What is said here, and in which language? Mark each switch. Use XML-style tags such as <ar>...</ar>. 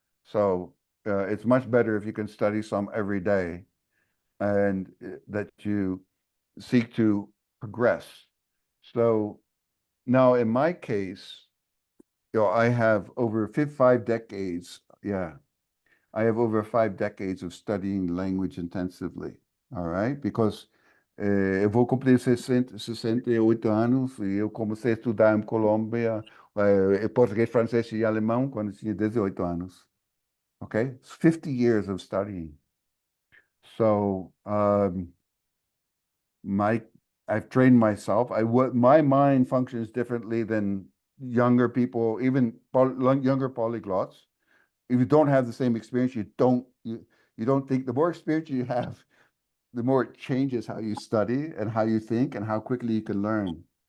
<en>So it's much better if you can study some every day, and that you seek to progress. So now in my case, you know, I have over 5 decades. Yeah, I have over 5 decades of studying language intensively. All right, because</en> <pt>eu vou cumprir 68 anos e eu comecei a estudar em Colômbia português, francês e alemão quando tinha 18 anos.</pt> <en>Okay, it's 50 years of studying. So I've trained myself. My mind functions differently than younger people, even younger polyglots. If you don't have the same experience, you don't think. The more experience you have, the more it changes how you study and how you think and how quickly you can learn.</en>